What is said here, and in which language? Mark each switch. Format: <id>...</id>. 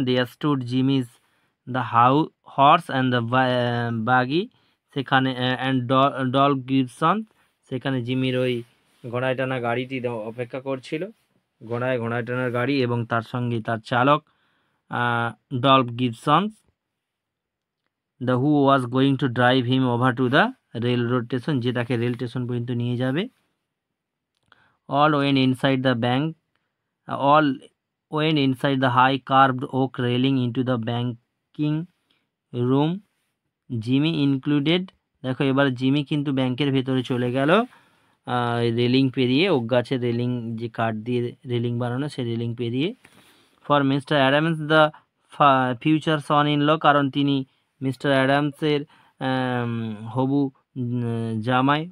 <en>they stood Jimmy's the horse and the buggy,</en> <bn>সেখানে</bn> <en>and Dolph Gibson,</en> <bn>সেখানে জিমির ওই ঘোড়ায় টানা গাড়িটি অপেক্ষা করছিল, ঘোড়ায় টানার গাড়ি এবং তার সঙ্গে তার চালক Dolf Gibson,</bn> <en>the who was going to drive him over to the railroad station,</en> <bn>যে তাকে রেল স্টেশন পর্যন্ত নিয়ে যাবে।</bn> <en>All went inside the bank, all went inside the high carved oak railing into the banking room, Jimmy included.</en> <bn>দেখো এবার Jimmy কিন্তু ব্যাংকের ভেতরে চলে গেল রেলিং পেরিয়ে, ওক গাছের রেলিং, যে কাঠ দিয়ে রেলিং বানানো সেই রেলিং পেরিয়ে।</bn> <en>for mister Adams the future son in law,</en> <bn>কারণ তিনি মিস্টার অ্যাডামসের হবু জামাই।</bn>